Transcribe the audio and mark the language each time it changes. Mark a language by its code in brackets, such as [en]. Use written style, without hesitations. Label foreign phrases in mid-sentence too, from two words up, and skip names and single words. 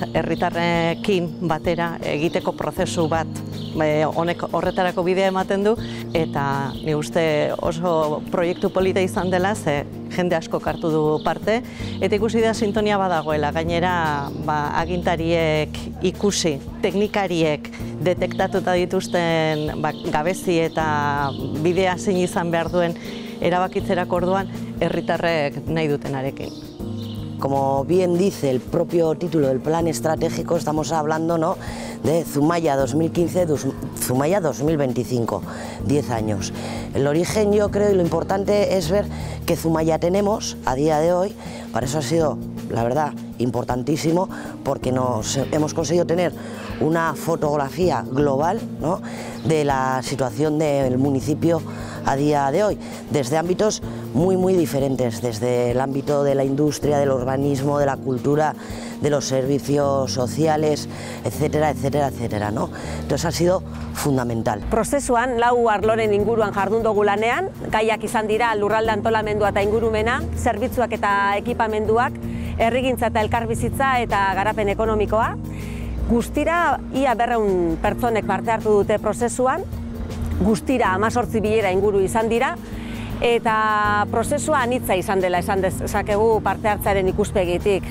[eu] Herritarrekin batera egiteko prozesu bat honek horretarako bidea ematen du, eta ni uste oso proiektu polita izan dela, ze jende asko hartu du parte, eta ikusi da sintonia badagoela, gainera agintariek ikusi, teknikariek detektatuta dituzten gabezi eta bidea zein izan behar duen erabakitzerako orduan herritarrek nahi dutenarekin. [es] Como bien dice el propio título del plan estratégico, estamos hablando, ¿no?, de Zumaya 2015, Zumaya 2025, 10 años. El origen, yo creo, y lo importante es ver qué Zumaya tenemos a día de hoy. Para eso ha sido, la verdad, importantísimo, porque hemos conseguido tener una fotografía global, ¿no?, de la situación del municipio a día de hoy, desde ámbitos muy diferentes, desde el ámbito de la industria, del urbanismo, de la cultura, de los servicios sociales, etcétera, etcétera, etcétera, ¿no? Entonces ha sido fundamental. [eu] Prozesuan, lau arloren inguruan jardun dugu lanean, gaiak izan dira lurralde antolamendua eta ingurumena, zerbitzuak eta ekipamenduak, herrigintza eta elkarbizitza eta garapen ekonomikoa. Guztira, ia 200 pertsonek parte hartu dute prozesuan, guztira 18 bilera inguru izan dira, eta prozesua anitza izan dela esan dezakegu parte hartzearen ikuspegitik.